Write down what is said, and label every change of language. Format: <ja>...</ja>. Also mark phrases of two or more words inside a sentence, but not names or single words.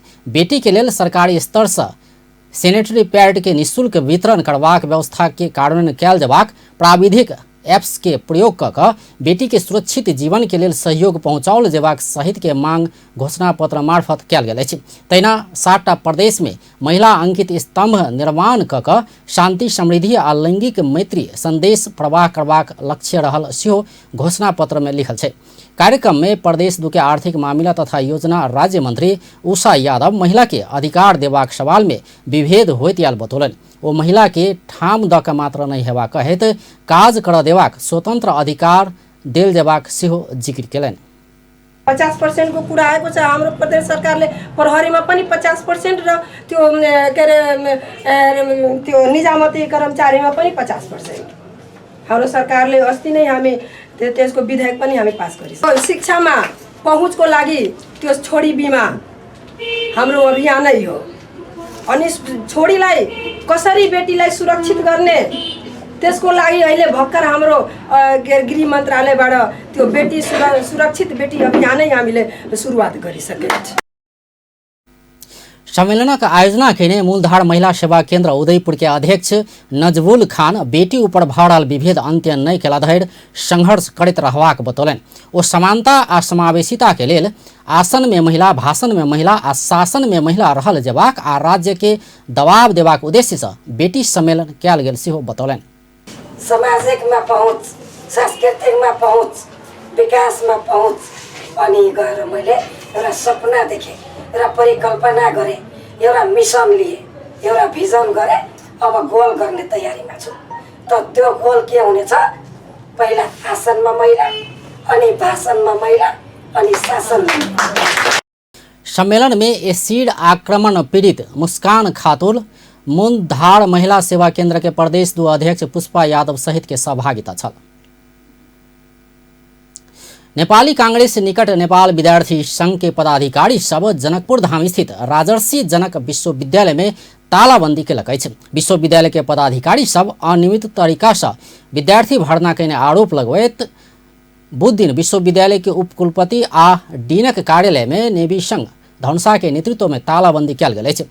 <mai>बेटी के लेल सरकारी स्तर से</mai> <en>sanitary pad</en> <mai>के निःशुल्क वितरण करबाक व्यवस्था के कार्यान्वयन कैल जबाक, प्राविधिक एप्स के प्रयोग कऽ बेटी के सुरक्षित जीवन के लेल सहयोग पहुँचाओल जेबाक सहित के मांग घोषणा पत्र मार्फत कैल गेल अछि। तहिना 7टा प्रदेश में महिला अंकित स्तंभ निर्माण कऽ शांति, समृद्धि आ लैंगिक मैत्री संदेश प्रवाह करबाक लक्ष्य रहल सेहो घोषणा पत्र में लिखल छै। कार्यक्रम में प्रदेश 2 के आर्थिक मामला तथा योजना राज्य मंत्री उषा यादव महिला के अधिकार देबाक सवाल में विभेद होइत आयल बतौलनि। ओ महिला के ठाम द के मात्र नहीं हेबा कहैत काज कर देबाक स्वतंत्र अधिकार देल जेबाक सेहो जिक्र केलनि।</mai> <ne>50% को पूरा आएको छ। हाम्रो प्रदेश सरकारले प्रहरीमा पनि 50% र त्यो के अरे त्यो निजामती कर्मचारीमा पनि 50%। हाम्रो सरकारले अस्ति नै हामी त्यसको विधेयक पनि हामी पास गरिसक्यौं। शिक्षामा पहुँचको लागि त्यो छोडी बिमा हाम्रो अभियानै हो। अनि छोडीलाई कसरी बेटीलाई सुरक्षित गर्ने त्यसको लागि अहिले भर्खर हाम्रो गृह मन्त्रालयबाट त्यो बेटी सुरक्षित बेटी अभियानै हामीले सुरुवात गरिसकेका छौं।</ne> <mai>सम्मेलन का आयोजना केने मूलधार महिला सेवा केंद्र उदयपुर के अध्यक्ष नजबुल खान बेटी ऊपर भऽ रहल विभेद अंत्य नहीं केला धरि संघर्ष करैत रहबाक बतौलनि। ओ समानता आ समावेशिता के लेल आसन में महिला, भाषण में महिला आ शासन में महिला रहल जेबाक आ राज्य के दबाव देबाक उद्देश्य से बेटी सम्मेलन कैल गेल सेहो बतौलनि।</mai> <ne>सामाजिक में पहुँच, सांस्कृतिक में पहुँच, विकास में पहुँच अनि गएर मैले एउटा सपना देखेँ, एउटा परिकल्पना गरेँ, एउटा मिशन लिए, एउटा भिजन गरेँ। अब गोल गर्ने तयारीमा छु। त त्यो गोल के हुनेछ? पहिला आसनमा महिला, अनि भाषणमा महिला, अनि शासनमा।</ne> <mai>सम्मेलन में एसिड आक्रमण पीड़ित मुस्कान खातून, मूलधार महिला सेवा केंद्र के प्रदेश 2 अध्यक्ष पुष्पा यादव सहित के सहभागिता छल। नेपाली कांग्रेस निकट नेपाल विद्यार्थी संघ के पदाधिकारी सब जनकपुर धाम स्थित राजर्षि जनक विश्वविद्यालय में तालाबंदी केलक अछि। विश्वविद्यालय के पदाधिकारी सब अनियमित तरीका से विद्यार्थी भर्ना करने आरोप लगबैत बुध दिन विश्वविद्यालय के उपकुलपति आ डीनक कार्यालय में नेवी संघ धनुषा के नेतृत्व में तालाबंदी कैल गेल अछि।</mai>